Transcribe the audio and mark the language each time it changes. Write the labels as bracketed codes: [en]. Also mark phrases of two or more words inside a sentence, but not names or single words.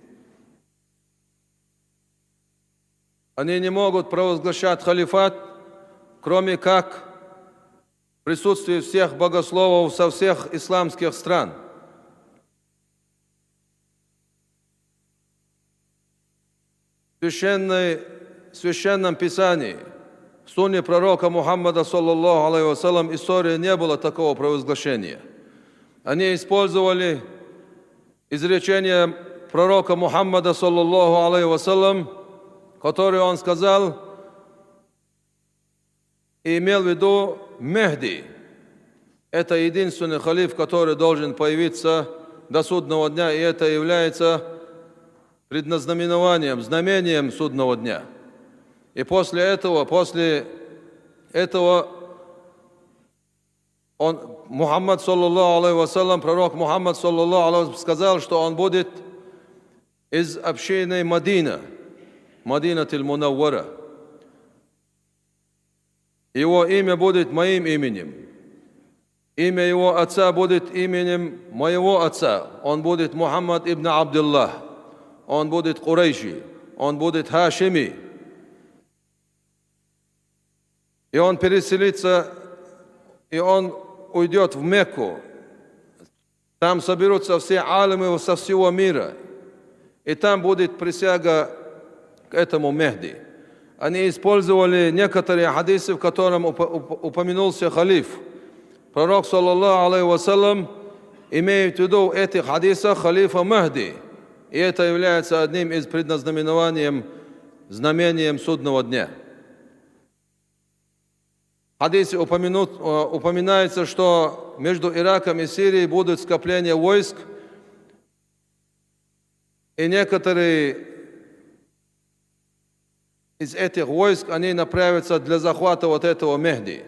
[ru] Они не могут провозглашать халифат, кроме как в присутствии всех богословов со всех исламских стран. В Священном Писании, в сунне пророка Мухаммада, [ar] صلى الله عليه وسلم, [ru] истории не было такого провозглашения. Они использовали изречение пророка Мухаммада, [ar] صلى الله عليه وسلم, [ru] которое он сказал и имел в виду Мехди. Это единственный халиф, который должен появиться до судного дня, и это является предназнаменованием, знамением судного дня. И после этого Мухаммад, [ar] صلى الله عليه وسلم, [ru] пророк Мухаммад, [ar] صلى الله عليه وسلم, [ru] сказал, что он будет из общины Мадина, Мадинатиль Мунаввара. Его имя будет моим именем. Имя его отца будет именем моего отца. Он будет Мухаммад ибн Абдуллах. Он будет Курейши. Он будет Хашими. И он переселится, и он уйдет в Мекку. Там соберутся все алимы со всего мира. И там будет присяга к этому Мехди. Они использовали некоторые хадисы, в котором упомянулся халиф. [ar] Пророк, صلى الله عليه وسلم, [ru] имеет в виду в этих хадисах халифа Мехди. И это является одним из предназнаменованием, знамением судного дня. В хадисе упоминается, что между Ираком и Сирией будут скопления войск, и некоторые из этих войск, они направятся для захвата вот этого Мехди.